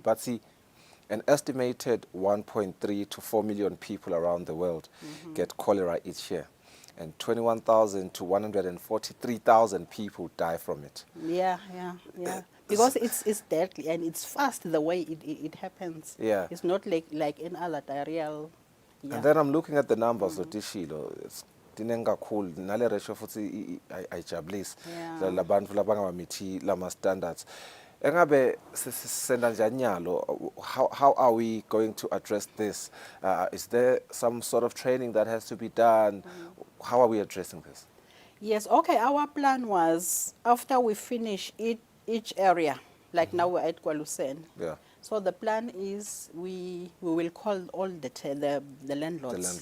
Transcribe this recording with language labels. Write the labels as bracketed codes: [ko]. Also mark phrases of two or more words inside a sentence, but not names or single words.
[en] But see, an estimated 1.3 to 4 million people around the world get cholera each year. And 21,000 to 143,000 people die from it. Yeah. Because it's deadly and it's fast the way it happens. Yeah. It's not like in other diarrheal. Yeah. And then I'm looking at the numbers of Tishilo. It's dinenga cool. [ss] Nale ratio futhi ayijabulisi. La bantu labangamithi lama standards. Engabe senda njani nyalo? [en] How are we going to address this? Is there some sort of training that has to be done? How are we addressing this? Yes, okay, our plan was after we finish each area, like now we're at Kwalusen. Yeah. So the plan is we will call all the landlords.